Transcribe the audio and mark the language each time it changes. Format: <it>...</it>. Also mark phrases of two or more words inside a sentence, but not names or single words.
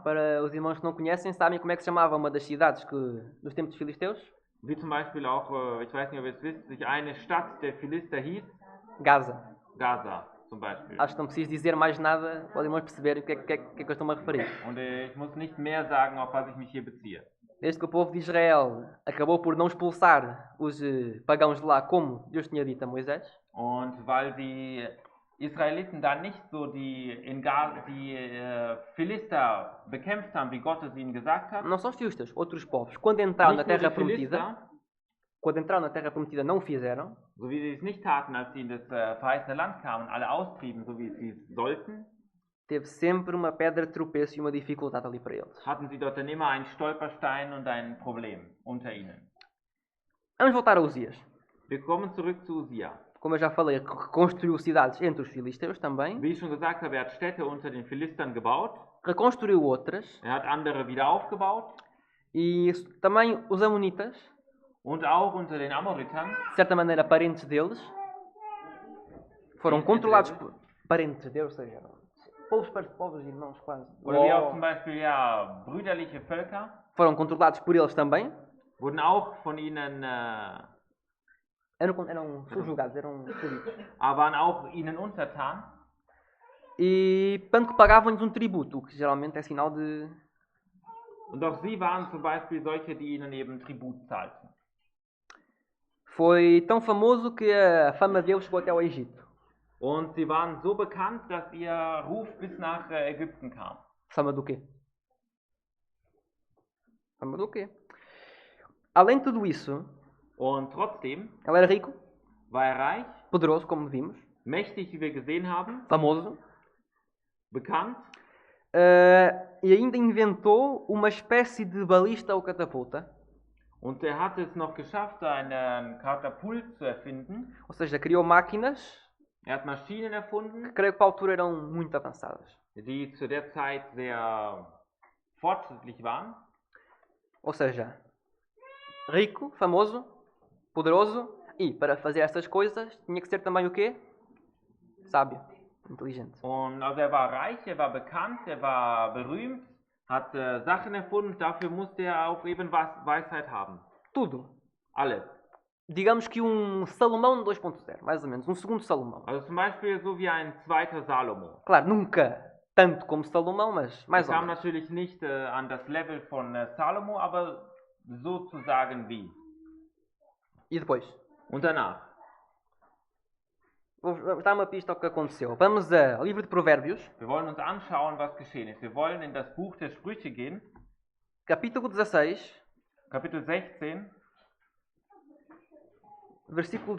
<pt>para os irmãos que não conhecem, sabem como é que se chamava uma das cidades dos tempos dos filisteus?</pt> <de>wie zum Beispiel auch, ich weiß nicht, ob ihr es wisst, sich eine Stadt der Philister hieß, Gaza. Gaza zum Beispiel.</de> <pt>Acho que não preciso dizer mais nada para os irmãos perceberem o que é que eu estou-me a referir.</pt> <de>Und ich muss nicht mehr sagen, auf was ich mich hier beziehe.</de> <pt>Desde que o povo de Israel acabou por não expulsar os pagãos de lá, como Deus tinha dito a Moisés,</pt> <de>Und weil die Israeliten da nicht so die Philister bekämpft haben, wie Gott es ihnen gesagt hat,</de> <pt>não só os filisteus, outros povos, quando entraram na</pt> <de>nicht nur</de> <pt>Terra</pt> <de>die</de> <pt>Prometida,</pt> <de>Philister,</de> <pt>quando entraram na Terra Prometida não o fizeram,</pt> <de>so wie sie es nicht taten, als sie in das verheißene Land kamen, alle austrieben, so wie sie es sollten,</de> <pt>teve sempre uma pedra de tropeço e uma dificuldade ali para eles.</pt> <de>hatten sie dort dann immer einen Stolperstein und ein Problem unter ihnen.</de> <pt>Vamos voltar a Uzias.</pt> <de>Wir kommen zurück zu Usia.</de> <pt>Como eu já falei, reconstruiu cidades entre os filisteus também,</pt> <de>Wie ich schon gesagt habe, er hat Städte unter den Philistern gebaut,</de> <pt>reconstruiu outras,</pt> <de>er hat andere wieder aufgebaut</de> <pt>e também os amonitas,</pt> <de>und auch unter den Amoritern,</de> <pt>de certa maneira parentes deles, foram Entre controlados eles. por parentes deles, ou seja, povos irmãos quase.</pt> <de>oder wie auch zum Beispiel ja, brüderliche Völker,</de> <pt>Foram controlados por eles também.</pt> <de>wurden auch von ihnen,</de> <pt>Eram subjugados, eram súditos.</pt> <de>waren auch ihnen untertan.</de> <pt>E tanto que pagavam-lhes um tributo, o que geralmente é sinal de...</pt> <de>Und auch sie waren zum Beispiel solche, die ihnen eben Tribut zahlten.</de> <pt>Foi tão famoso que a fama deles chegou até ao Egito.</pt> <de>Und sie waren so bekannt, dass ihr Ruf bis nach Ägypten kam.</de> <pt>Fama do quê? Fama do quê? Além de tudo isso,</pt> <de>Und trotzdem</de> <pt>ele era rico,</pt> <de>war er reich,</de> <pt>poderoso, como vimos,</pt> <de>mächtig, wie wir gesehen haben,</de> <pt>famoso,</pt> <de>bekannt.</de> <pt>e ainda inventou uma espécie de balista ou catapulta.</pt> <de>Und er hat es noch geschafft, einen Katapult zu erfinden.</de> <pt>Ou seja, criou máquinas</pt> <de>Er hat Maschinen</de> <pt>que</pt> <de>erfunden,</de> <pt>creio que para a altura eram muito avançadas.</pt> <de>die zu der Zeit sehr fortschrittlich waren.</de> <pt>Ou seja, rico, famoso, poderoso, e para fazer essas coisas tinha que ser também o quê? Sábio, inteligente.</pt> <de>Und also er war reich, er war bekannt, er war berühmt, hat Sachen erfunden, dafür musste er auch eben Weisheit haben.</de> <pt>Tudo.</pt> <de>Alles.</de> <pt>Digamos que um Salomão 2.0, mais ou menos, um segundo Salomão.</pt> <de>Also zum Beispiel so wie ein zweiter Salomo.</de> <pt>Claro, nunca tanto como Salomão, mas</pt> <de>Er</de> <pt>mais ou</pt> <de>kam</de> <pt>menos.</pt> <de>natürlich nicht an das Level von Salomo, aber sozusagen wie.</de> <pt>E depois?</pt> <de>Und danach.</de> <pt>Vou dar uma pista ao que aconteceu. Vamos ao livro de Provérbios,</pt> <de>Wir wollen uns anschauen, was geschehen ist. Wir wollen in das Buch der Sprüche gehen,</de> <pt>capítulo 16,</pt> <de>Kapitel 16,</de> <pt>versículo 18.</pt>